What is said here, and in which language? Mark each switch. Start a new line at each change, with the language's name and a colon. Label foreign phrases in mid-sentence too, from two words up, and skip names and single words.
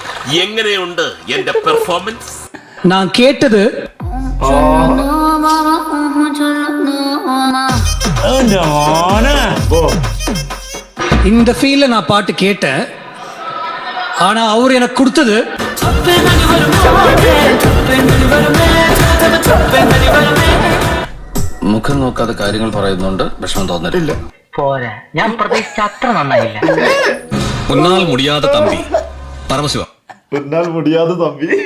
Malayalam: എങ്ങനെയുണ്ട് എന്റെ പെർഫോമൻസ്? ഞാൻ കേട്ടത് എൻ്റെ മോനെ.
Tamil: இந்த ஃபீல்ல நான் பாட்டு கேட்டேன். ஆனா அவர் எனக்கு கொடுத்தது
Malayalam: മുഖം നോക്കാതെ കാര്യങ്ങൾ പറയുന്നുണ്ട് വിഷമം തോന്നരുത്. പോരാ, ഞാൻ പ്രതീക്ഷിച്ച അത്ര നന്നായില്ല.
Tamil: உன்னால் முடியாதே தம்பி பரமசிவ. பின்னால் முடியாதே தம்பி.